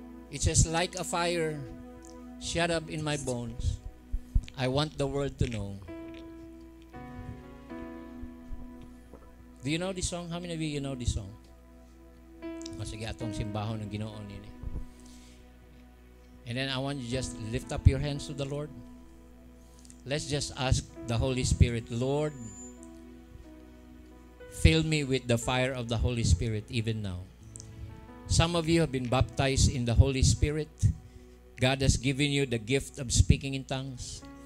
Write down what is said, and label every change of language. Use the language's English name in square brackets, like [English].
[English] It says, like a fire shut up in my bones, I want the world to know. Do you know this song? How many of you know this song? [Cebuano] Sige, atong simbahon ng Ginoo nini. [English] And then I want you just lift up your hands to the Lord. Let's just ask the Holy Spirit, Lord, fill me with the fire of the Holy Spirit even now. Some of you have been baptized in the Holy Spirit. God has given you the gift of speaking in tongues.